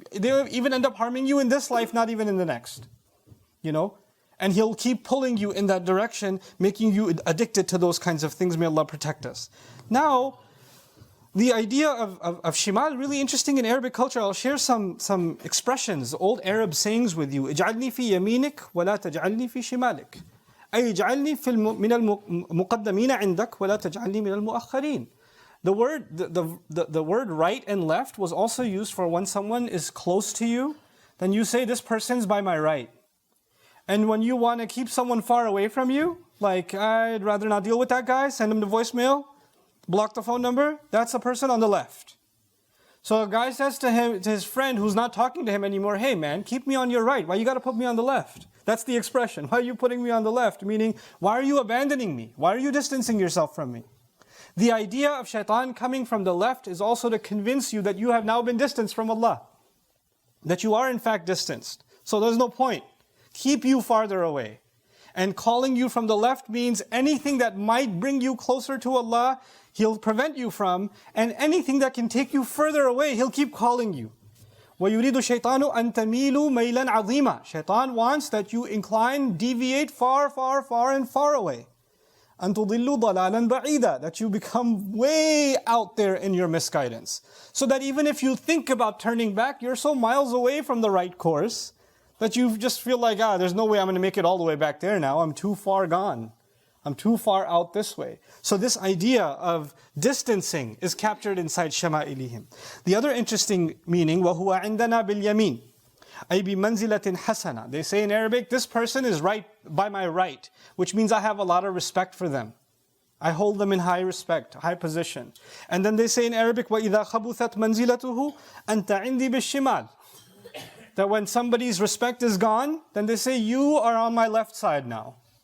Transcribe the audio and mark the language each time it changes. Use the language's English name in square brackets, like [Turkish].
[English] They even end up harming you in this life, not even in the next. You know? And he'll keep pulling you in that direction, making you addicted to those kinds of things. May Allah protect us. Now, the idea of shimal, really interesting in Arabic culture. I'll share some expressions, old Arab sayings with you. [Arabic] اجعلني في يمينك ولا تجعلني في شمالك. أي اجعلني من المقدمين عندك ولا تجعلني من المؤخرين. [English] The word right and left was also used for when someone is close to you, then you say this person's by my right. And when you want to keep someone far away from you, like I'd rather not deal with that guy, send him the voicemail, block the phone number, that's a person on the left. So a guy says to his friend who's not talking to him anymore, hey man, keep me on your right. Why you got to put me on the left? That's the expression. Why are you putting me on the left? Meaning, why are you abandoning me? Why are you distancing yourself from me? The idea of shaitan coming from the left is also to convince you that you have now been distanced from Allah. That you are in fact distanced. So there's no point. Keep you farther away. And calling you from the left means anything that might bring you closer to Allah, He'll prevent you from, and anything that can take you further away, He'll keep calling you. [Arabic] وَيُرِيدُ الشَّيْطَانُ أَن تَمِيلُوا مَيْلًا عَظِيمًا. [English] Shaitan wants that you incline, deviate far, far, far and far away. [Arabic] أَن تُضِلُّوا ضَلَالًا بَعِيدًا. [English] That you become way out there in your misguidance. So that even if you think about turning back, you're so miles away from the right course, that you just feel like, there's no way I'm going to make it all the way back there now. I'm too far gone. I'm too far out this way. So this idea of distancing is captured inside شَمَائِلِهِمْ. The other interesting meaning, [Arabic] وَهُوَ عِنْدَنَا بِالْيَمِينِ أي بِمَنْزِلَةٍ حَسَنَةٍ. [English] They say in Arabic, this person is right by my right, which means I have a lot of respect for them. I hold them in high respect, high position. And then they say in Arabic, [Arabic] وَإِذَا خَبُثَتْ مَنْزِلَتُهُ أَنْتَ عِنْدِي بِالشِّمَالِ. [English] That when somebody's respect is gone, then they say, you are on my left side now.